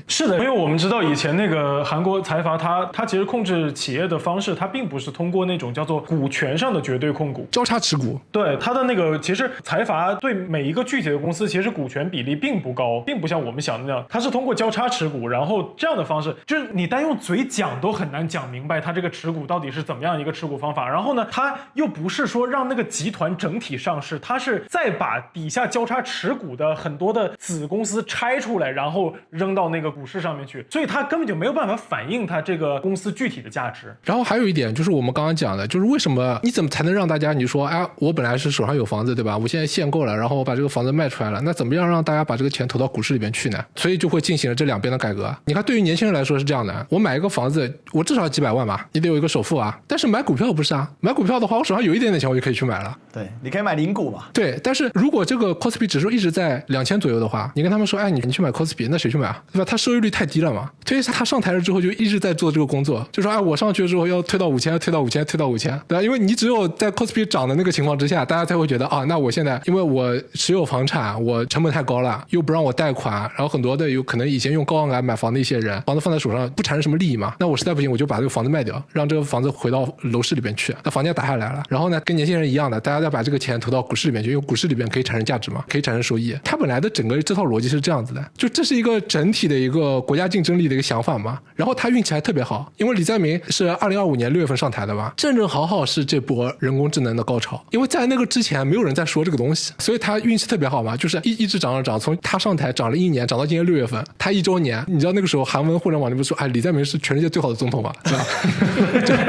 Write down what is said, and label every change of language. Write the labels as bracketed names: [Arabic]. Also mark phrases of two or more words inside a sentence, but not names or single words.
[Chinese] 是的，因為我們知道以前那個韓國財閥它其實控制企業的方式，它並不是通過那種叫做股權上的絕對控股，交叉持股。对，它的那个其實財閥對每一個具體的公司其實股權比例並不高，並不像我們想的那樣，它是通過交叉持股，然後這樣的方式，就是你單用嘴講都很難講明白它這個持股到底是怎麼樣一個持股方法。然後呢，它又不是說讓那個集團整體上市，它是再把底下交叉持股的很多的子公司拆出來，然後扔到那個股市上面去，所以它根本就沒有辦法反映它這個公司具體的價值。然後還有一點就是我們剛剛講的，就是為什麼你怎麼才能讓大家，你說哎，我本來是手上有房子對吧，我現在限購了，然後我把這個房子賣出來了，那怎麼樣讓大家把這個錢投到股市裡邊去呢？所以就會進行了這兩邊的改革。你看對於年輕人來說是這樣的，我買一個房子我至少幾百萬吧，你得有一個首付啊。但是買股票不是啊，買股票的話我手上有一點點錢我就可以去買了。對，你可以買零股嘛。對，但是如果這個 Kospi 指數一直在2000左右的話，你跟他們說哎，你去買 Kospi， 那誰去買啊？對吧？他收益率太低了嘛。所以他上台了之後就一直在做這個工作，就說哎，我上去之後要推到5000，推到5000，推到5000，對吧？因為你只有在 Kospi 漲的那個情況之下，大家才會覺得啊，那我現在因為我持有房產，我成本太高了，又不讓我貸款，然後很多的有可能以前用高槓桿買房的一些人，房子放在手上不產生什麼利益嘛，那我實在不行我就把這個房子賣掉，讓這個房子回到樓市裡邊去，那房價打下來了，然後呢跟年輕人一樣的，大家再把這個錢投到股市裡面去，因為股市裡邊可以產生價值嘛，可以產生收益。它本來的整個這套邏輯是這樣子的，就這是一個整體的一個國家競爭力的一個想法嘛。然後他運氣還特別好，因為李在明是2025年6月份上台的吧，正正好好是這波人工智能的高潮，因為在那個之前沒有人在說這個東西，所以他運氣特別好嘛，就是一直漲，從他上台漲了1年，漲到今年6月份，他1周年，你知道那個時候韓文互聯網裡面說，哎，李在明是全世界最好的總統嘛，對吧？